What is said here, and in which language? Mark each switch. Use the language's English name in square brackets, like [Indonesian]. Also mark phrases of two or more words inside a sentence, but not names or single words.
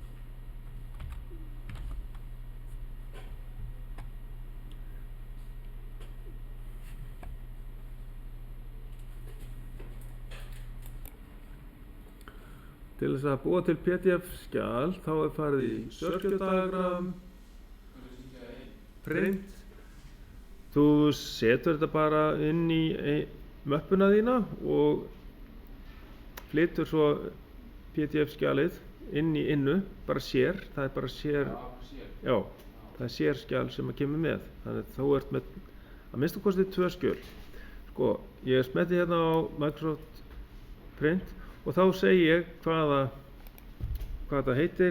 [Icelandic] Til þess að búa til PDF skjal þá er farið í [English] circuit diagram, [Icelandic] print. Þú setur þetta bara inn í möppuna þína og flytur svo PDF skjalið inn í innu, bara sér, það er bara sér, já, það er sér skjal sem að kemur með. Þannig að þú ert með að minnsta kosti 2 skjöl. Sko, ég smetti hérna á Microsoft Print og þá segi ég hvað það heitir.